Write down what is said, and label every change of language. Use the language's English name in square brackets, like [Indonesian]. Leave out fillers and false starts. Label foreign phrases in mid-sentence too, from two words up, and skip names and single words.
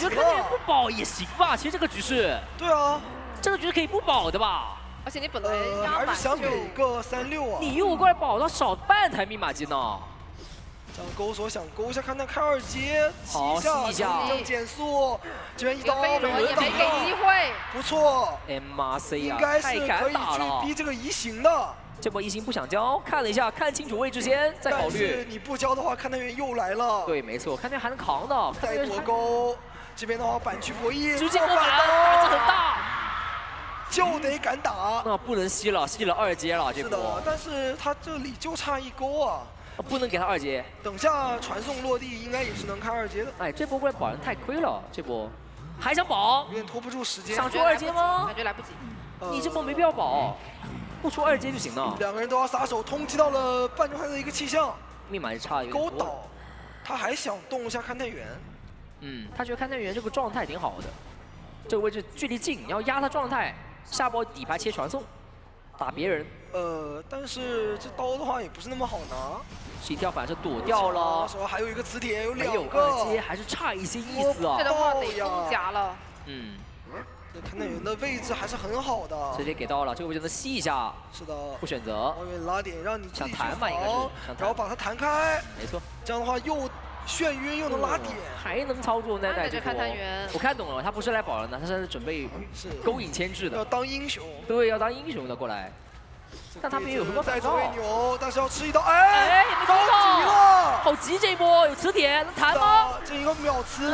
[Chinese] 我覺得看他不保也行吧，其實這個局勢。對啊，這個局勢可以不保的吧？而且你本來壓滿還是想給一個3-6啊。你誘我過來保，他少半台密碼機呢。這樣勾手想勾一下，看他開2階，吸一下，正減速，這邊一刀飛輪也沒給機會，不錯。 MRC 啊，應該是可以去逼這個移形的。這波移形不想交，看了一下，看清楚位置先，再考慮。但是你不交的話，勘探員又來了。對，沒錯，勘探員還能扛的。再奪勾，這邊的話板區博弈，直接過板，膽子很大，就得敢打。那不能吸了，吸了2階了，這波。是的，但是他這裡就差一勾啊，不能給他2 階。等下傳送落地，應該也是能開2階的。哎，這波過來保人太虧了，這波還想保，有點拖不住時間。想出2階嗎？感覺來不及。你這波沒必要保。不出2階就行了。 2個人都要撒手，通緝到了半狀態的一個氣象。密碼就差一個。勾倒，他還想動一下勘探員。他覺得勘探員這個狀態挺好的，這個位置距離近，你要壓他狀態，下波底牌切傳送，打別人。但是這刀的話也不是那麼好拿。是一跳反是躲掉了。那時候還有一個磁鐵，有2個。沒有2階還是差一些意思啊。這的話得封夾了。這勘探員的位置還是很好的，直接給到了，這個位置能吸一下。是的，不選擇。後面拉點讓你想彈嘛，應該是。然後把它彈開。沒錯。這樣的話又眩暈又能拉點，還能操作那代這波。我看懂了，他不是來保人的，他是準備勾引牽制的。要當英雄。對，要當英雄的過來。 但他们也有回光返照。带走位扭，但是要吃一刀，哎，也没着急了，好急这一波，有磁铁能弹吗？这一个秒刺，